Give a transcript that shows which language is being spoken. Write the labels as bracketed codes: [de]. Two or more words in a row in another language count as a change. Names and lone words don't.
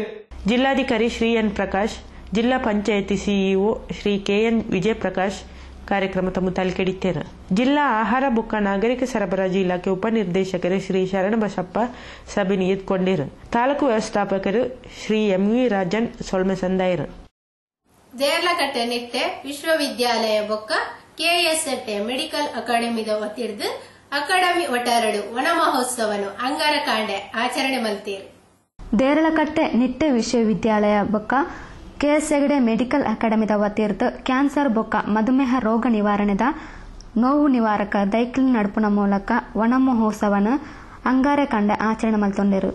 [tcy] ಜಿಲ್ಲಾಧಿಕಾರಿ ಶ್ರೀ ಎನ್ ಪ್ರಕಾಶ್, ಜಿಲ್ಲಾ ಪಂಚಾಯಿತಿ ಸಿಇಒ ಶ್ರೀ KN ವಿಜಯಪ್ರಕಾಶ್ ಕಾರ್ಯಕ್ರಮ ತಮ್ಮ ತಾಲ್ಕೆಡಿತ್ತೇರು. ಜಿಲ್ಲಾ ಆಹಾರ ಬೊಕ್ಕ ನಾಗರಿಕ ಸರಬರಾಜು ಇಲಾಖೆ ಉಪನಿರ್ದೇಶಕರು ಶ್ರೀ ಶರಣಬಸಪ್ಪ ಸಭೆ ನಿಯತ್ಕೊಂಡಿರು. ತಾಲೂಕು ವ್ಯವಸ್ಥಾಪಕರು ಶ್ರೀ MV ರಾಜನ್ ಸೊಳ್ಮೆ ಸಂದಾಯರು. ದೇರ್ಲಕಟ್ಟೆ ನಿಟ್ಟೆ ವಿಶ್ವವಿದ್ಯಾಲಯ ಬೊಕ್ಕ KSNT ಮೆಡಿಕಲ್ ಅಕಾಡೆಮಿದ ವತಿರ್ದು ಅಕಾಡೆಮಿ ಒಟ್ಟಾರಡು ವನ ಮಹೋತ್ಸವನು ಅಂಗಾರ ಕಾಂಡೆ ಆಚರಣೆ ಮಲ್ತೀರು. ದೇರಳಕಟ್ಟೆ ನಿಟ್ಟೆ ವಿಶ್ವವಿದ್ಯಾಲಯ ಬೊಕ್ಕ KSNT ಮೆಡಿಕಲ್ ಅಕಾಡೆಮಿದ ವತಿರ್ದು ಕ್ಯಾನ್ಸರ್ ಬೊಕ್ಕ ಮಧುಮೇಹ ರೋಗ ನಿವಾರಣೆದ ನೋವು ನಿವಾರಕ ದೈಕ್ಲಿನ್ ನಡುಪುನ ಮೂಲಕ ವನ ಮಹೋತ್ಸವನ ಅಂಗಾರ ಕಾಂಡೆ ಆಚರಣೆ ಮಲ್ತೊಂಡರು.